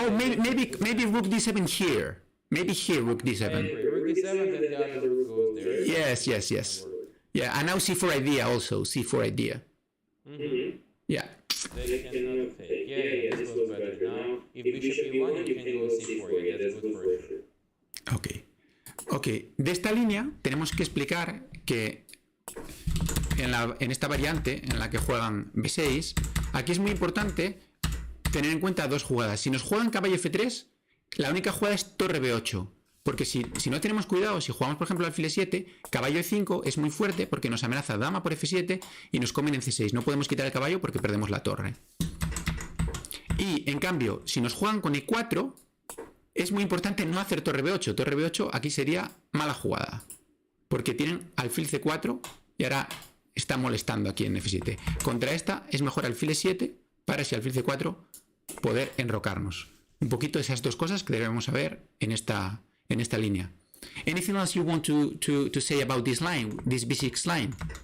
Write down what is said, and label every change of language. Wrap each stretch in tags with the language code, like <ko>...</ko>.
<en>Oh, maybe rook d7 here. Maybe here rook d7. Rook d7, then the other rook goes there. Yes. Yeah, and now c4 idea also. C4 idea. Mm-hmm. Yeah. They cannot take. Yeah, this was better. Now, if bishop e1, you can go c4. Yeah, that's good for sure.</en> <es>Ok, de esta línea tenemos que explicar que en esta variante en la que juegan b6, aquí es muy importante tener en cuenta dos jugadas. Si nos juegan caballo f3, la única jugada es torre b8, porque si no tenemos cuidado, si jugamos por ejemplo alfil e7, caballo e5 es muy fuerte porque nos amenaza dama por f7 y nos comen en c6. No podemos quitar el caballo porque perdemos la torre. Y en cambio, si nos juegan con e4, es muy importante no hacer torre b8. Torre b8 aquí sería mala jugada, porque tienen alfil c4 y ahora está molestando aquí en f7. Contra esta es mejor alfil e7 para, si alfil c4, poder enrocarnos. Un poquito esas dos cosas que debemos saber en esta línea.</es> <en>Anything else you want to say about this line, this b6 line?</en>